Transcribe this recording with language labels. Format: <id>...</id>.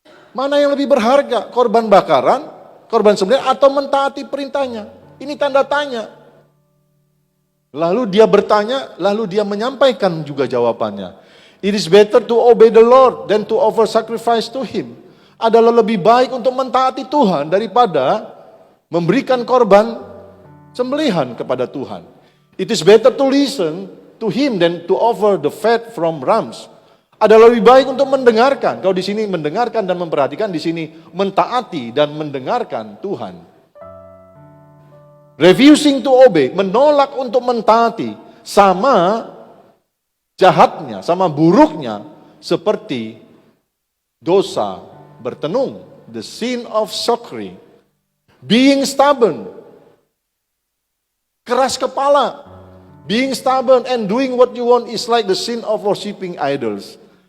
<id>Mana yang lebih berharga? Korban bakaran, korban sembelihan atau mentaati perintahnya? Ini tanda tanya. Lalu dia bertanya, lalu dia menyampaikan juga jawabannya.</id> <en>It is better to obey the Lord than to offer sacrifice to him.</en> <id>Adalah lebih baik untuk mentaati Tuhan daripada memberikan korban sembelihan kepada Tuhan.</id> <en>It is better to listen to him than to offer the fat from rams.</en> <id>Adalah lebih baik untuk mendengarkan. Kalau di sini mendengarkan dan memperhatikan, di sini mentaati dan mendengarkan Tuhan.</id> <en>Refusing to obey,</en> <id>menolak untuk mentaati, sama jahatnya, sama buruknya seperti dosa bertenung,</id> <en>the sin of sorcery, being stubborn,</en> <id>keras kepala,</id> <en>being stubborn and doing what you want is like the sin of worshiping idols.</en>